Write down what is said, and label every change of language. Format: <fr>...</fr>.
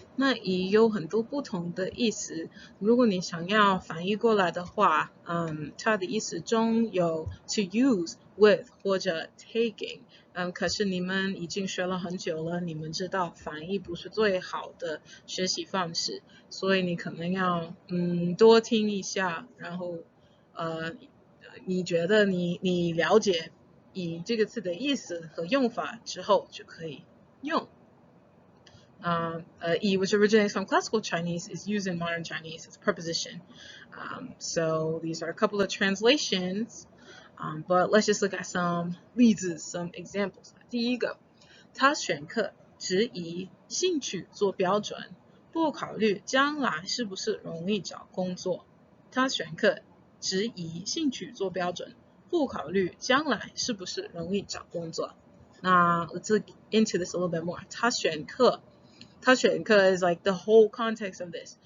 <zh>那以有很多不同的意思，如果你想要翻译过来的话，它的意思中有 to use with 或者 taking，可是你们已经学了很久了，你们知道翻译不是最好的学习方式，所以你可能要多听一下，然后你觉得你了解以这个词的意思和用法之后就可以用。</zh> <en>E, which originates from classical Chinese, is used in modern Chinese as a preposition. So these are a couple of translations, but let's just look at some 例子, some examples.</en> <zh>第一个，他选课只以兴趣做标准，不考虑将来是不是容易找工作。他选课只以兴趣做标准，不考虑将来是不是容易找工作。</zh> <en>那 let's look into this a little bit more. 他选课 is like the whole context of this.</en>